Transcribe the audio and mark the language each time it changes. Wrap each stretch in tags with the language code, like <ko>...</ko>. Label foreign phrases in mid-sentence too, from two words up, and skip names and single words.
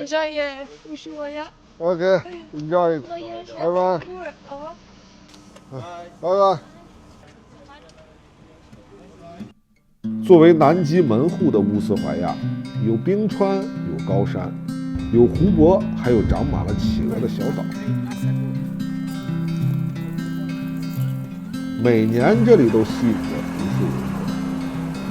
<en>Enjoy Ushuaia. Okay. Enjoy.</en> <fr>Voyage.</fr> <en>Bye bye.</en> <fr>Au revoir.</fr> <zh>拜拜。作为南极门户的乌斯怀亚，有冰川，有高山，有湖泊，还有长满了企鹅的小岛。每年这里都吸引着无数游客。</zh>